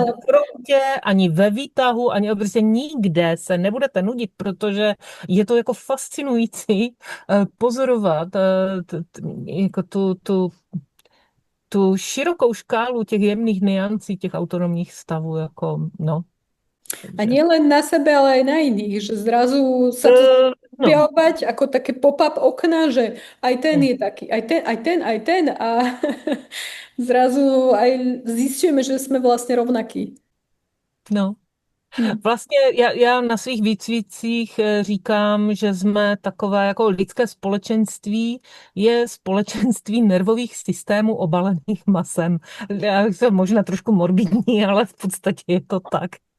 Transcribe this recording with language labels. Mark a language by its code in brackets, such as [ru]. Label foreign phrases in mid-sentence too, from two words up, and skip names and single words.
[cs] Ani v proutě, ani ve výtahu, ani prostě nikde se nebudete nudit, protože je to jako fascinující pozorovat jako tu širokou škálu těch jemných niancí, těch autonomních stavů, jako no. [sk] A nie len na sebe, ale aj na iných, že zrazu sa to No, objavovať ako také pop-up okna, že aj ten je taký, aj ten a zrazu aj zistíme, [cs] že jsme vlastně rovnakí. no. Hm. Vlastně já na svých výcvicích říkám, že jsme takové jako lidské společenství, je společenství nervových systémů obalených masem. Já jsem možná trošku morbidní, ale v podstatě je to tak.